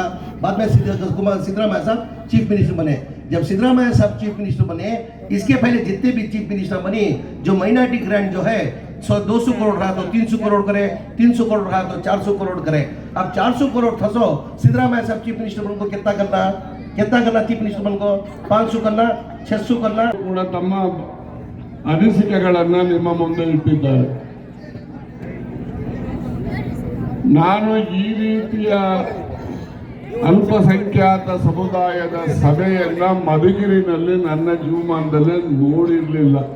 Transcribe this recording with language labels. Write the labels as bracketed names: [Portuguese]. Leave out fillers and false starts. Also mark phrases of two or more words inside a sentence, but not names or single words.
[Hindi] बाद में सिद्धरामैया साहब [English] chief minister [Hindi] बने. जब सिद्धरामैया साहब [English] chief minister [Hindi] बने, इसके पहले जितने भी [English] chief minister [Hindi] बने, जो [English] minority grant [Hindi] जो है 200 करोड़ रहा तो 300 करोड़ करे, 300 करोड़ रहा तो 400 करोड़ करे. अब 400 करोड़ था. सो सिद्धरामैया साहब [English] chief minister [Hindi] बन को कितना करना [English] chief minister [Hindi] बन को 500 करना, 600 करना. [Kannada] ತಮ್ಮ ಅನಿಸಿಕೆಗಳನ್ನು ನಿಮ್ಮ ಮುಂದೆ ಇಟ್ಟಿದ್ದಾರೆ. ನಾನು ಈ ರೀತಿಯ ಅಲ್ಪಸಂಖ್ಯಾತ ಸಮುದಾಯದ ಸಭೆಯನ್ನ ಮಧುಗಿರಿನಲ್ಲಿ ನನ್ನ ಜೀವಮಾನದಲ್ಲಿ ನೋಡಿರಲಿಲ್ಲ.